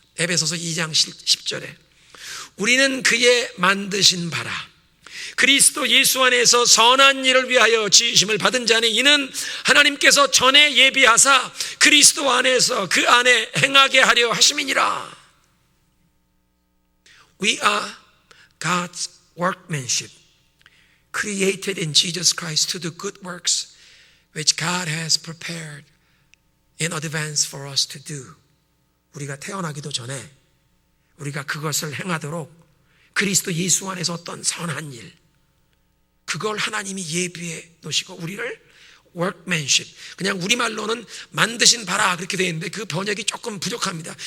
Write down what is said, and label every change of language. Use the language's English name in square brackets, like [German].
[Korean] 에베소서 2장 10절에 우리는 그의 만드신 바라 그리스도 예수 안에서 선한 일을 위하여 지으심을 받은 자니 이는 하나님께서 전에 예비하사 그리스도 안에서 그 안에 행하게 하려 하심이니라. [English] We are God's workmanship created in Jesus Christ to do good works which God has prepared in advance for us to do. [Korean] 우리가 태어나기도 전에 우리가 그것을 행하도록 그리스도 예수 안에서 어떤 선한 일 그걸 하나님이 예비해 놓으시고 우리를 workmanship 그냥 우리말로는 만드신 바라 그렇게 되어 있는데 그 번역이 조금 부족합니다.